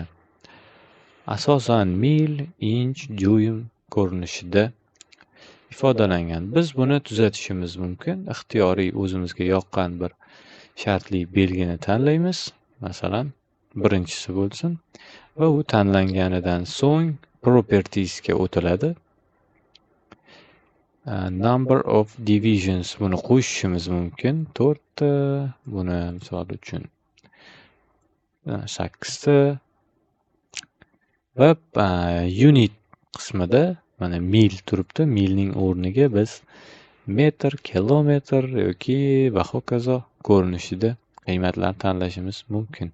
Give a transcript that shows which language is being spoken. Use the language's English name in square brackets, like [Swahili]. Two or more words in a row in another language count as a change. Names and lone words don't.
[Uzbek] Asosan mil, inch, dyuym ko'rinishida ifodalangan. Biz buni tuzatishimiz mumkin. Ixtiyoriy o'zimizga yoqqan bir shartli belgini tanlaymiz. Masalan, birinchisi bo'lsin va u tanlanganidan so'ng properties ga o'tiladi. [English] Number of divisions [Uzbek] buni qo'shishimiz mumkin. 4 ta, buni misol uchun 8 ta va unit qismida mana mil turibdi. Milning o'rniga biz metr, kilometr yoki va hokazo ko'rinishida qiymatlarni tanlashimiz mumkin.